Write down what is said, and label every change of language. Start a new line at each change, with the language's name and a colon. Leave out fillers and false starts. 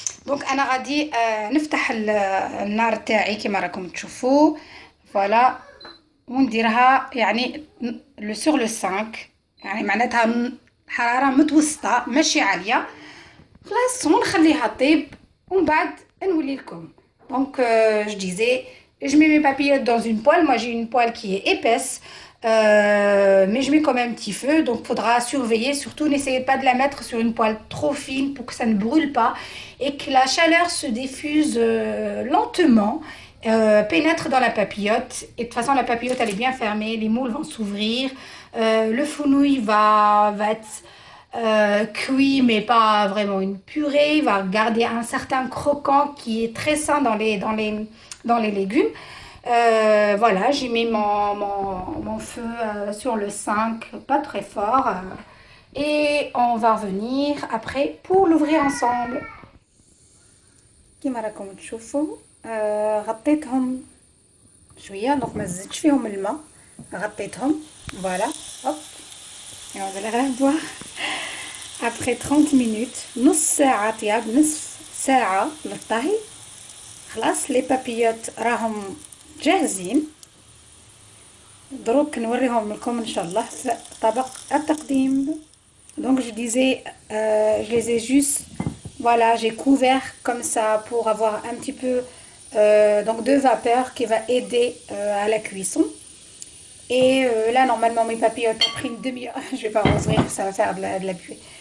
Arabic: دونك انا غادي نفتح النار تاعي كيما راكم تشوفوا. فوالا ونديرها يعني لو سور لو 5، يعني معناتها حرارة متوسطة ماشي عالية. خلاص ونخليها طيب ومن بعد نولي لكم.
French: Donc je disais, je mets mes papillotes dans une poêle. Moi j'ai une poêle qui est épaisse, mais je mets quand même un petit feu. Donc faudra surveiller. Surtout n'essayez pas de la mettre sur une poêle trop fine pour que ça ne brûle pas et que la chaleur se diffuse lentement, pénètre dans la papillote. Et de toute façon la papillote elle est bien fermée, les moules vont s'ouvrir, le fenouil va être cuit mais pas vraiment une purée. Il va garder un certain croquant qui est très sain dans les légumes. Voilà, j'ai mis mon feu sur le 5, pas très fort. Et on va revenir après pour l'ouvrir ensemble.
Arabic: كيما راكم تشوفوا غطيتهم شويه، دونك ما زدتش فيهم الماء، غطيتهم فوالا هوب.
French: et on va les revoir après 30 minutes.
Arabic: نص ساعه طياب، نصف ساعه للطهي. خلاص لي بابيوت راهم جاهزين، دروك نوريهم لكم ان شاء الله في طبق التقديم.
French: Donc je disais, je les ai juste, voilà, j'ai couvert comme ça pour avoir un petit peu donc de vapeur qui va aider à la cuisson. Et là normalement mes papillotes après une demi-heure, je vais pas rouvrir, ça va faire de la buée.